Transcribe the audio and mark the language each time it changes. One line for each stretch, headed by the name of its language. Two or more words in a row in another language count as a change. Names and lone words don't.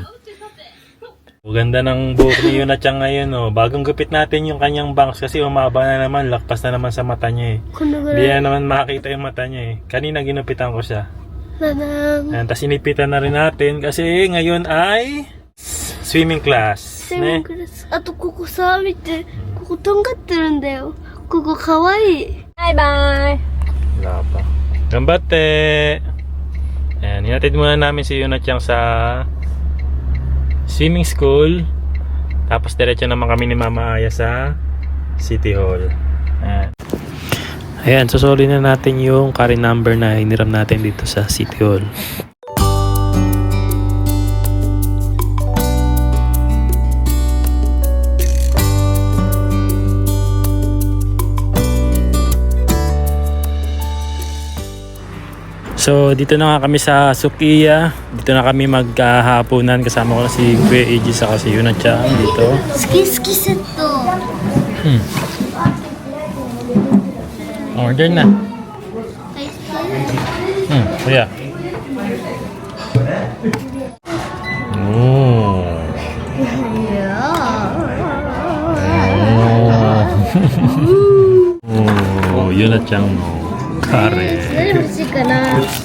Filipino: Ganda ng buhok ni Yuna-chan ngayon, oh. Bagong gupit natin yung kanyang bangs kasi umaba na naman, lakpas na naman sa mata niya eh. Hindi na naman makakita yung mata niya eh. Kanina ginupitan ko siya. Tapos inipitan na rin natin kasi ngayon ay
English: swimming class.
Japanese: Ne? あとここさ見て、こことんがってるんだよ。ここかわいい。
English: Bye-bye!
Filipino: Wala pa. Gambate! Ayan, hinatid muna namin si Yuna-chan sa
English: swimming school.
Filipino: Tapos diretso naman kami ni Mama Aya sa City Hall. Ayan, susuli na natin yung
English: carry number
Filipino: na hiniram natin dito sa City Hall. So, dito na nga kami sa Sukiya. Dito na kami maghahaponan. Kasama ko na si Kuya Eiji saka si Yuna-chan dito.
Japanese: 好き好きセット。
Filipino: Order na. Kuya. Yuna-chan
Japanese: のカレー. どれ欲しいかな。